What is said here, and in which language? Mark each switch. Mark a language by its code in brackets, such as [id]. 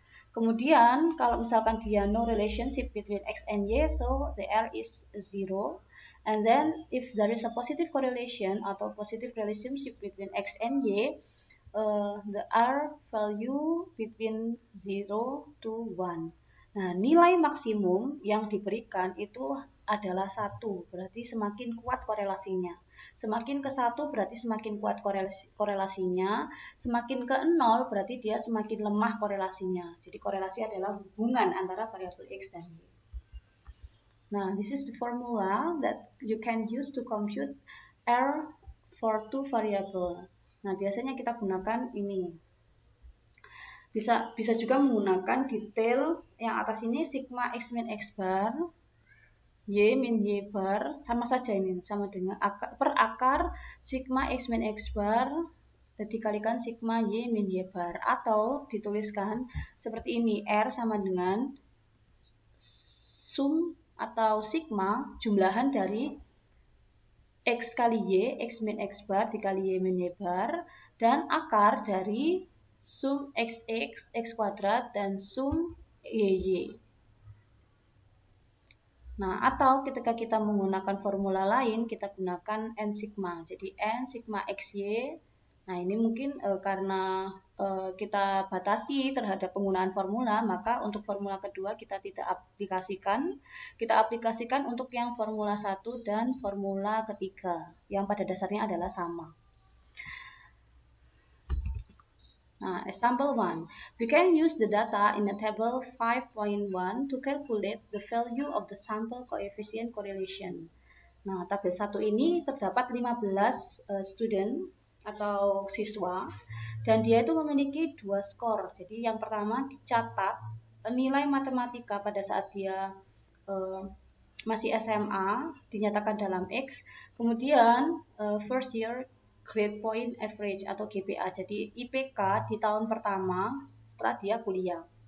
[id] Kemudian, kalau misalkan dia [en] no relationship between X and Y, so the R is 0. And then, if there is a positive correlation [id] atau [en] positive relationship between X and Y, the R value between 0 to 1. [id] Nah, nilai maksimum yang diberikan itu adalah 1, berarti semakin kuat korelasinya. Semakin ke 1 berarti semakin kuat korelasinya, semakin ke 0 berarti dia semakin lemah korelasinya. Jadi korelasi adalah hubungan antara variabel X dan Y. [en] Nah, this is the formula that you can use to compute R for two variable. [id] Nah, biasanya kita gunakan ini. Bisa juga menggunakan detail yang atas ini sigma X min X bar, Y min Y bar, sama saja ini, sama dengan per akar sigma X min X bar dikalikan sigma Y min Y bar, atau dituliskan seperti ini, R sama dengan sum atau sigma jumlahan dari X kali Y, X min X bar dikali Y min Y bar, dan akar dari sum XX, X kuadrat, dan sum YY. Nah, atau ketika kita menggunakan formula lain, kita gunakan N sigma. Jadi N sigma XY. Nah, ini mungkin karena kita batasi terhadap penggunaan formula, maka untuk formula kedua kita tidak aplikasikan. Kita aplikasikan untuk yang formula 1 dan formula ketiga, yang pada dasarnya adalah sama. [en] Nah, example 1. We can use the data in the table 5.1 to calculate the value of the sample coefficient correlation. [id] Nah, tabel 1 ini terdapat 15 student atau siswa, dan dia itu memiliki 2 skor. Jadi yang pertama dicatat nilai matematika pada saat dia masih SMA, dinyatakan dalam X, kemudian [en] first year grade point average [id] atau GPA, jadi IPK di tahun pertama setelah dia kuliah.